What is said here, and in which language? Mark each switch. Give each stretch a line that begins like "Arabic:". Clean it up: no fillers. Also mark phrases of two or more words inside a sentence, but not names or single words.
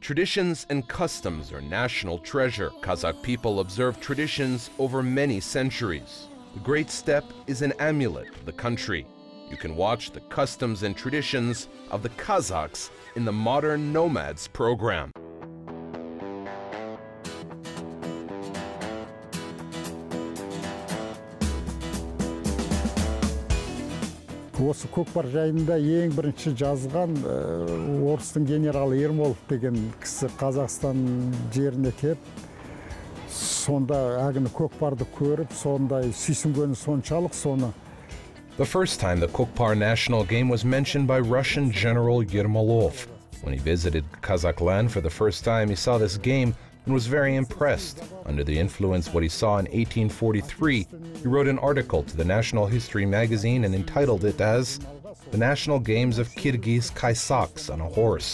English: Traditions and customs are national treasure. Kazakh people observe traditions over many centuries. The Great Steppe is an amulet of the country. You can watch the customs and traditions of the Kazakhs in the Modern Nomads program.
Kazakh: Осы Kokpar жайында ең бірінші жазған орыстың генералы Ермолов деген кісі Қазақстан жеріне келіп, сонда әгіні Kokpar'ды көріп, сондай сүйсінгені соншалық соны.
English: The first time the Kokpar national game was mentioned by Russian General Yermolov. When he visited Kazakh land for the first time, he saw this game and was very impressed. Under the influence of what he saw in 1843, he wrote an article to the National History magazine and entitled it as The National Games of Kyrgyz Kaysaks on a Horse.